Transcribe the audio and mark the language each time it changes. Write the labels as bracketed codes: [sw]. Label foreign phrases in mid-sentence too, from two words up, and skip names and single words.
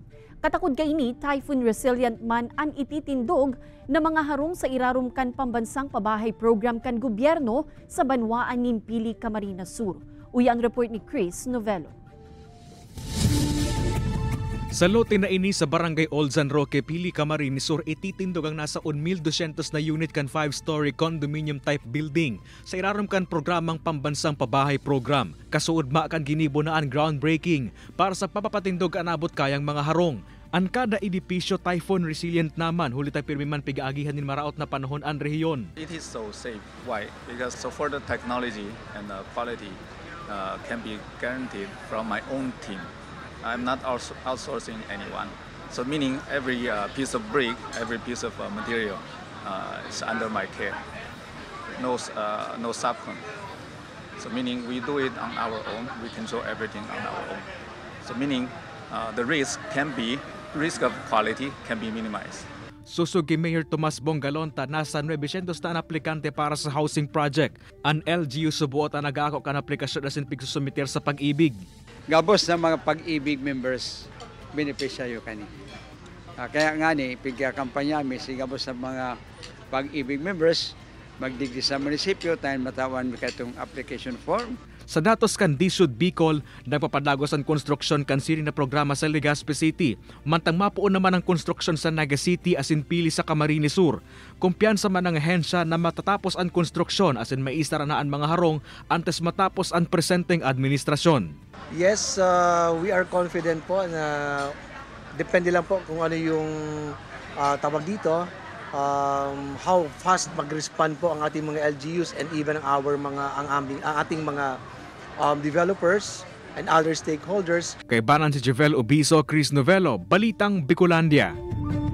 [bik] Katakod kaini, [en] typhoon resilient [bik] man ang ititindog na mga harong sa irarumkan pambansang pabahay program kan gobyerno sa banwaan nin Pili, Camarines Sur. Uyang report ni Chris Novello. Sa lote na ini sa Barangay Old San Roque, Pili, Camarines Sur, ititindog ang nasa 1,200 na unit kan [en] 5-story condominium type building [bik] sa irarom kan programang pambansang pabahay program. Kasuod ma kan ginibo na ang groundbreaking para sa papapatindog anabot kayang mga harong. Ang kada edipisyo [en] typhoon resilient [bik] naman, huli tayo pirmi man pigaagihan nin maraot na panahon ang rehiyon. [en] It is so safe. Why? Because so for the technology and the quality can be guaranteed from my own team. I'm not outsourcing anyone. So meaning every piece of brick, every piece of material is under my care. No subcon. So meaning we do it on our own. We control everything on our own. So meaning the risk of quality can be minimized. [bik] Susug Mayor Tomas Bongalonta, nasa 900 na aplikante para sa [en] housing project. [bik] Ang LGU subuot ang nag-aako kan aplikasyon na sinpig susumiter sa pag-ibig. Gabos na mga pag-ibig members, beneficiaryo kani. Kaya nga ni, pigka-kampanya mi, si gabos na mga pag-ibig members, magdigdi sa munisipyo, tayo matawan mi katong [en] application form. [bik] Sa datos kan Disud Bicol, nagpapadagos ang konstruksyon kan siri na programa sa Legazpi City. Mantang mapuon naman ang konstruksyon sa Naga City asin Pili sa Camarines Sur. Kumpiyansa man ang ahensya na matatapos ang konstruksyon asin maisara na ang mga harong antes matapos ang presenteng administrasyon. [en] Yes, we are confident [tl] po na depende lang po kung ano yung tawag dito, [en] how fast [tl] mag-respond po ang ating mga LGUs [en] and even [tl] ang ating mga developers [en] and other stakeholders. [bik] Kay banan si Javel Obiso, Chris Novello, Balitang Bicolandia.